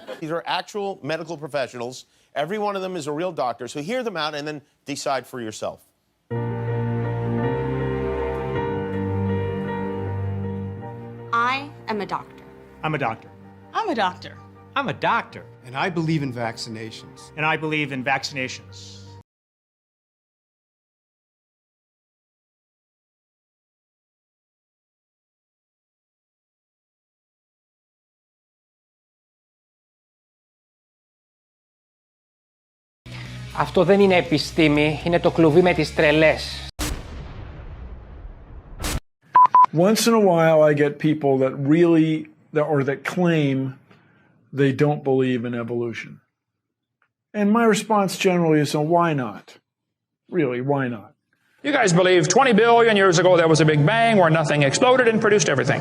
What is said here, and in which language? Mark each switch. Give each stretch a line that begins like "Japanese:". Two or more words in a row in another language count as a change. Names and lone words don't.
English: These are actual medical professionals. Every one of them is a real doctor, so hear them out and then decide for yourself. I am a doctor. I'm a doctor. I'm a doctor. I'm a doctor. And I believe in vaccinations. And I believe in vaccinations.
Greek: Αυτό δεν είναι επιστήμη, είναι το κλουβί με τις τρελές.
English: Once in a while I get people that really, or that claim they don't believe in evolution. And my response generally is, why not? Really, why not? You guys believe 20 billion years ago there was a Big Bang where nothing exploded and produced everything.